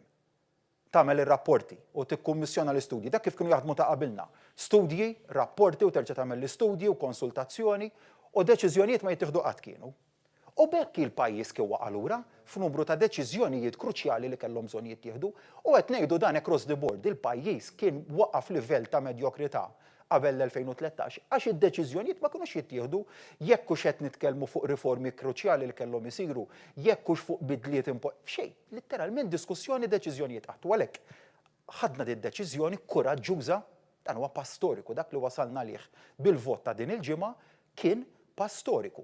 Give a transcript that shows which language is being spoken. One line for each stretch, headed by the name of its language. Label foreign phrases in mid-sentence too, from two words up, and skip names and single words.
Maltese: Tagħmel ir-rapporti u tikkummissjona l-istudji, dak kif kienu jaħdmu ta' qabilna. Studji, rapporti u terġa' tagħmel l-istudji u konsultazzjoni u deċiżjonijiet ma jittieħdu qatt kienu. U bekk il-pajjiż kiewa allura f'numru ta' deċiżjonijiet kruċjali li kellhom bżonn jittieħdu u qed ngħidu dan
English: across the board
Maltese: il-pajjiż kien waqaf livell ta' medjokrità qabel l-2013 għax id-deċiżjonijiet ma kinux jittieħdu jekk hux qed nitkellmu fuq riformi kruċjali li kellhom isiru, jekk hux fuq bidliet xejn, litteralment diskussjoni deċiżjonijiet qatt. Għalhekk ħadna din deċiżjoni kuraġġuża dan huwa pass storiku dak li wasalna lih bil-vot ta' din il-ġimgħa kien pass storiku.